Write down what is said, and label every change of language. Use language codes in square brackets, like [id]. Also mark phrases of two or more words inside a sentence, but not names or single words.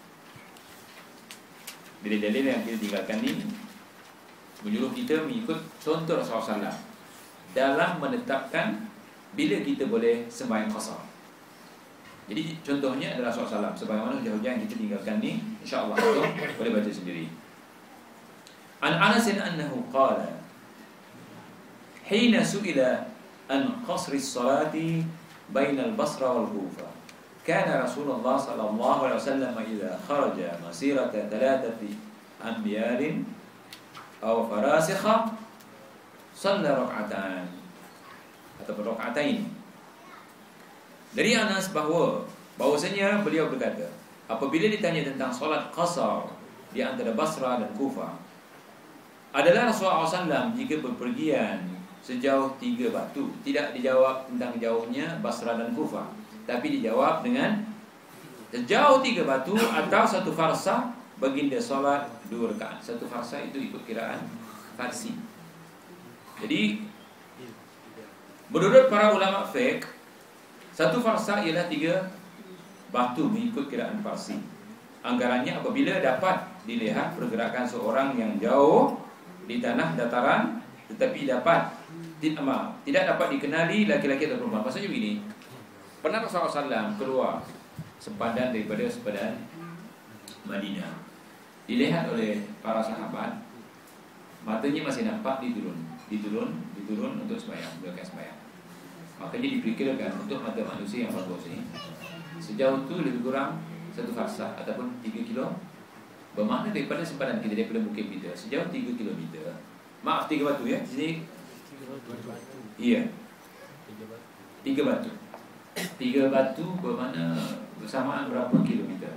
[ms] Dalil-dalil yang kita tinggalkan ini menyuruh kita mengikut contoh Rasulullah SAW dalam menetapkan bila kita boleh sembahyang qasar. Jadi contohnya adalah Rasulullah SAW. Sebagaimana hujah-hujah yang kita tinggalkan ni, insyaAllah boleh baca sendiri. [ar] عن أنس أنه قال حين سئل عن قصر الصلاة بين البصرة والكوفة كان رسول الله صلى الله عليه وسلم إذا خرج مسيرة 3 أميال أو فراسخ صلى ركعة أو ركعتين. [ms] Dari Anas bahwasanya beliau berkata, apabila ditanya tentang solat qasar di antara Basra dan Kufa, adalah Rasulullah SAW jika berpergian sejauh 3 batu. Tidak dijawab tentang jauhnya Basra dan Kufa, tapi dijawab dengan sejauh 3 batu atau 1 farsah, baginda solat 2 rakaat. 1 farsah itu ikut kiraan Farsi. Jadi menurut para ulama fiqh, 1 farsah ialah 3 batu mengikut kiraan Farsi. Anggarannya apabila dapat dilihat pergerakan seorang yang jauh di tanah dataran, tetapi tidak dapat dikenali laki-laki atau perempuan. Maksudnya begini, pernah Rasulullah SAW keluar sepadan daripada sepadan Madinah, dilihat oleh para sahabat, matanya masih nampak diturun untuk sembahyang, melakukan sembahyang. Makanya diperkirakan untuk mata manusia yang bagus ini, sejauh itu lebih kurang 1 farsah ataupun 3 kilo. Bermakna daripada sempadan kita, daripada bukit kita sejauh 3 kilometer. Maaf, 3 batu ya. Di sini 3 batu. Iya. 3 batu. 3 batu bermakna bersamaan berapa kilometer?